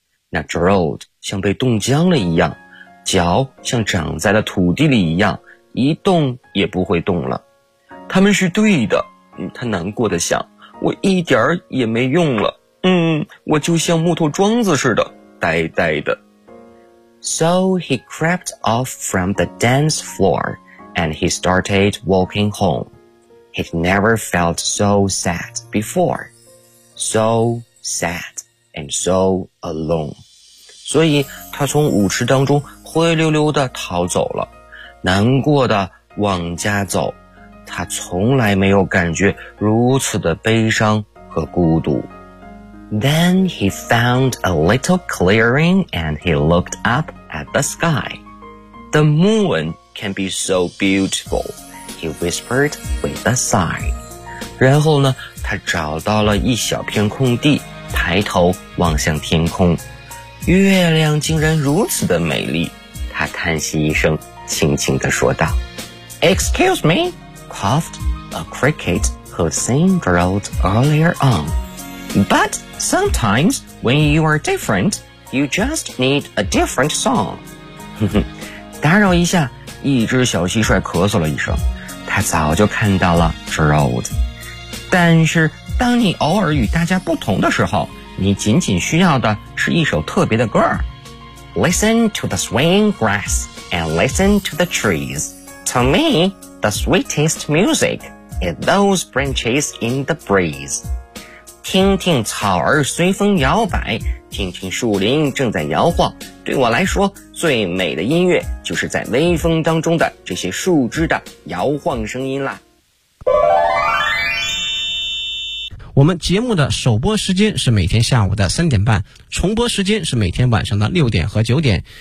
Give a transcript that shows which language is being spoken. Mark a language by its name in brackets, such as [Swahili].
[Chinese] 那 Gerald 像被冻僵了一样，脚像长在了土地里一样，一动也不会动了。他们是对的，他难过的想，我一点儿也没用了，我就像木头桩子似的，呆呆的。 [English] So he crept off from the dance floor, and he started walking home. He'd never felt so sad before. So sad and so alone. [Chinese] 所以他从舞池当中灰溜溜地逃走了。难过的往家走，他从来没有感觉如此的悲伤和孤独。 [English] Then he found a little clearing and he looked up at the sky. The moon can be so beautiful, he whispered with a sigh. [Chinese] 然后呢，他找到了一小片空地，抬头望向天空。月亮竟然如此的美丽，他叹息一声。轻轻地说道 [English] Excuse me, coughed a cricket who'd seen Gerald earlier on. But sometimes when you are different, you just need a different song. [Chinese] 打扰一下，一只小蟋蟀咳嗽了一声，他早就看到了 Gerald。但是当你偶尔与大家不同的时候，你仅仅需要的是一首特别的歌。 [English] Listen to the swaying grass and listen to the trees. To me, the sweetest music is those branches in the breeze. [Chinese] 听听草儿随风摇摆，听听树林正在摇晃，对我来说最美的音乐就是在微风当中的这些树枝的摇晃声音啦。我们节目的首播时间是每天下午的三点半，重播时间是每天晚上的六点和九点。